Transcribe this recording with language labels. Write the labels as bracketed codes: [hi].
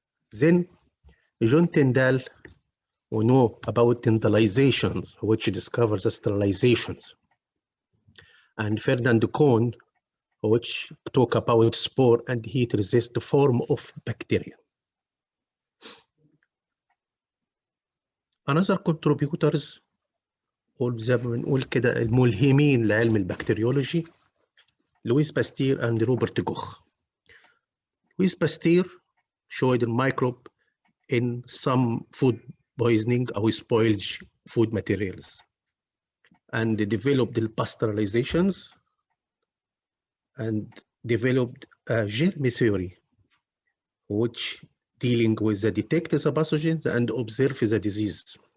[en] Then John Tyndall, we know about Tyndallizations, which discovers the sterilizations. And Ferdinand Cohn, which talk about spore and heat resist form of bacteria. Another contributors all [ar] زي ما بنقول كده الملهمين لعلم البكتيريولوجي لويس باستير and روبرت كوخ. [en] Louis Pasteur showed the microbe in some food poisoning or spoiled food materials and developed the pasteurizations and developed a germ theory which dealing with the detect the pathogens and observe the disease.